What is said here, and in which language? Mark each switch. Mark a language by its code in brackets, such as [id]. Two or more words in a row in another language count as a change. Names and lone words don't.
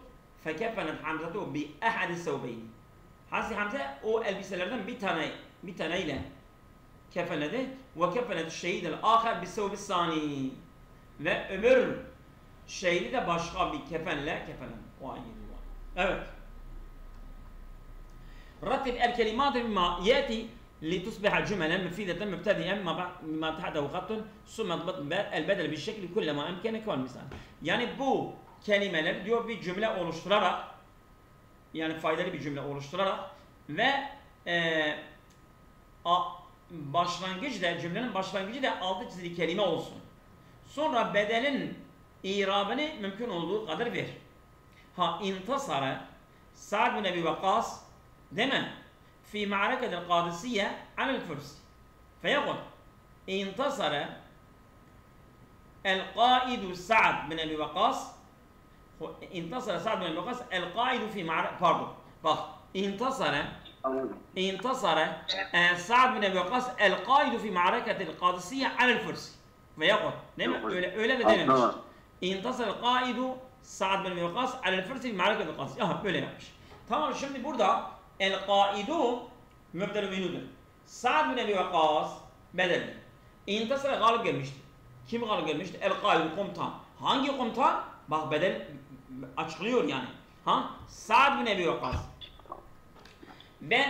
[ar] فكفنت حمزة بأحد ثوبين. [tr] Hazreti Hamza o elbiselerden bir taneyle kefenledi. [ar] وكفنت الشهيد الآخر بالثوب الثاني. [tr] Ve öbür şehidi de başka bir kefenle kefenlendi. O aynı dua. Evet. [ar] رتب الكلمات بما يأتي لتصبح جملا مفيدة مبتدئا ما تحته خط ثم ضبط البدل بالشكل كلما أمكن كون مثال. [tr] Yani bu kelimeler diyor bir cümle oluşturarak, yani faydalı bir cümle oluşturarak ve cümlenin başlangıcı da altı çizili kelime olsun. Sonra bedelin irabını mümkün olduğu kadar ver. İntasara Sa'd bin Ebi Vakkas değil mi? [ar] في معركة القادسية على الفرس فيقول انتصر القائد سعد بن أبي وقاص انتصر سعد بن أبي وقاص القائد في معركة انتصر سعد بن أبي وقاص القائد في معركة القادسية على الفرس فيقول [tr] öyle de dememiş. [ar] انتصر القائد سعد بن أبي وقاص على الفرس في معركة القادسية. [tr] Böyle yapmış. Tamam, şimdi burada el-kaidu mübdel-i minüdür. Sa'd bin Ebi Vakkas bedeldir. İntasara galip gelmişti. Kim galip gelmişti? El-kaidu, komutan. Hangi komutan? Bak bedel açıklıyor yani. Sa'd bin Ebi Vakkas. Ben